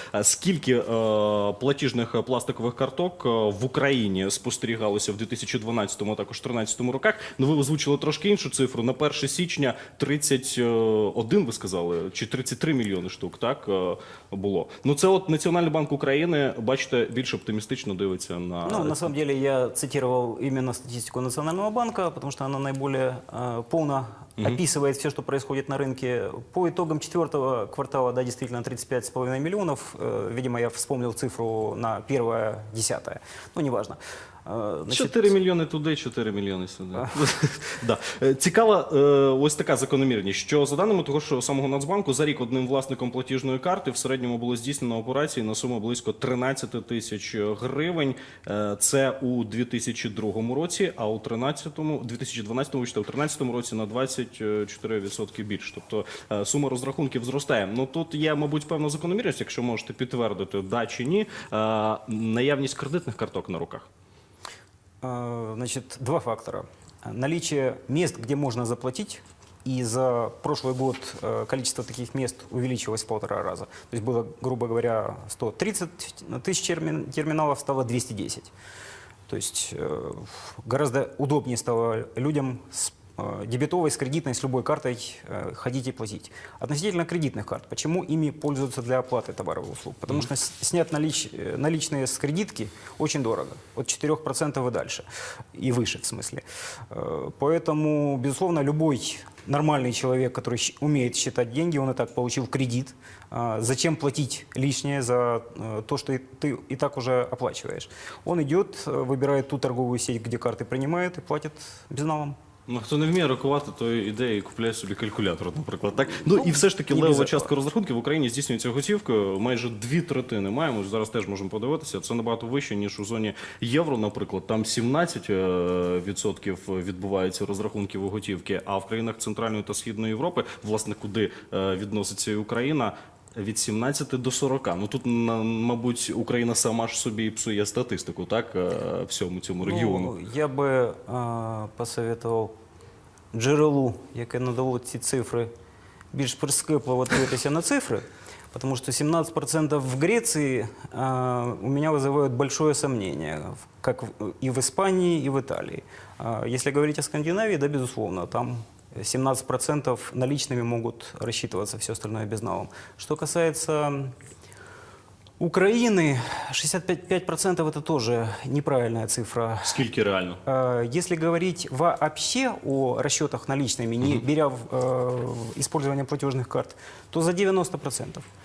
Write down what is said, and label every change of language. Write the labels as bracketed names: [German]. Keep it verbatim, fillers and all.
[Ukrainian] Е, скільки е, платіжних пластикових карток е, в Україні спостерігалося в дві тисячі дванадцятому, а також дві тисячі тринадцятому роках? Ну, ви озвучили трошки іншу цифру. На перше січня тридцять один, ви сказали, чи тридцять три мільйони штук, так, е, було. Ну, це от Національний банк України, бачите, більш оптимістично дивиться на... [Russian] Ну, на самом деле, я цитировал именно статистику Национального банка, потому что она наиболее э, полно mm-hmm. описывает все, что происходит на рынке. По итогам четвертого квартала, да, действительно, тридцать пять с половиной миллионов. Э, видимо, я вспомнил цифру на первое десятое. Ну, неважно. [Ukrainian] Значить... чотири мільйони туди, чотири мільйони сюди. да. Цікава е, ось така закономірність, що за даними того ж самого Нацбанку, за рік одним власником платіжної карти в середньому було здійснено операції на суму близько тринадцять тисяч гривень. Е, це у дві тисячі другому році, а у тринадцятому, дві тисячі дванадцятому, вибачте, у тринадцятому році на двадцять чотири відсотки більше. Тобто е, сума розрахунків зростає. Ну тут є, мабуть, певна закономірність, якщо можете підтвердити, да чи ні, е, наявність кредитних карток на руках. [Russian] Значит, два фактора. Наличие мест, где можно заплатить, И за прошлый год количество таких мест увеличилось в полтора раза. То есть было, грубо говоря, сто тридцать тысяч терминалов, стало двести десять. То есть гораздо удобнее стало людям с дебетовой, с кредитной, с любой картой ходить и платить. Относительно кредитных карт, почему ими пользуются для оплаты товаров и услуг? Потому что снять налич... наличные с кредитки очень дорого, от четырех процентов и дальше, и выше в смысле. Поэтому, безусловно, любой нормальный человек, который умеет считать деньги, он и так получил кредит. Зачем платить лишнее за то, что ты и так уже оплачиваешь? Он идет, выбирает ту торговую сеть, где карты принимает, и платит безналом. [Ukrainian] Ну, хто не вміє рахувати, то іде і купляє собі калькулятор, наприклад. Так? Ну, ну і все ж таки левова частка розрахунків в Україні здійснюється готівкою. Майже дві третини маємо, зараз теж можемо подивитися. Це набагато вище, ніж у зоні євро, наприклад. Там сімнадцять відсотків відбувається розрахунків у готівки, а в країнах Центральної та Східної Європи, власне, куди відноситься і Україна, від сімнадцяти до сорока. Ну тут, мабуть, Україна сама ж собі псує статистику, так, всьому цьому регіону. Ну, я би а, посоветував джерелу, яке надало ці цифри, більш прискіпливо дивитися на цифри, тому що сімнадцять відсотків в Греції а, у мене визивають велике сумнівання, як і в Іспанії, і в Італії. [Russian] А, [Ukrainian] якщо говорити о Скандинавії, [Russian] да, безусловно, там семнадцать процентов наличными могут рассчитываться, все остальное безналом. Что касается Украины, шестьдесят пять процентов это тоже неправильная цифра. Сколько реально? Если говорить вообще о расчетах наличными, не беря в, э, использование платежных карт, то за девяносто процентов.